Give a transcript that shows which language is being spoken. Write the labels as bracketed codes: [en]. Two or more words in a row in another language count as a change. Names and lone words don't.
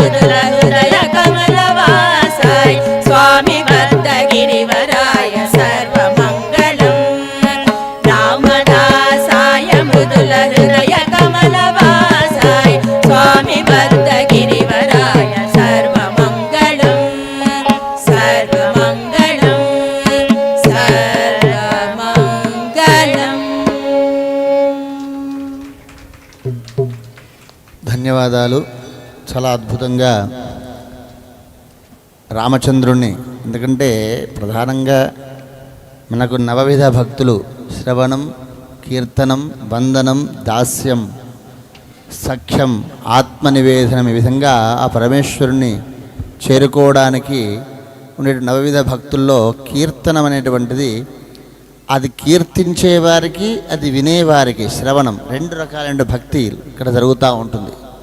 [sa] मृदुलहृदयकमलवासाय स्वामि बद्धगिरिवराय सर्वमङ्गलम् रामदासाय मृदुलहृदयकमलवासाय स्वामि बद्धगिरिवराय सर्वमङ्गलम् सर्वमङ्गलम् सर्वमङ्गलम् [te] ధన్యవాదాలు. చాలా అద్భుతంగా రామచంద్రుణ్ణి, ఎందుకంటే ప్రధానంగా మనకు నవవిధ భక్తులు శ్రవణం, కీర్తనం, వందనం, దాస్యం, సఖ్యం, ఆత్మనివేదనం, ఈ విధంగా ఆ పరమేశ్వరుణ్ణి చేరుకోవడానికి ఉండే నవవిధ భక్తుల్లో కీర్తనం అనేటువంటిది, అది కీర్తించేవారికి, అది వినేవారికి, శ్రవణం, రెండు రకాలైన భక్తి ఇక్కడ జరుగుతూ ఉంటుంది.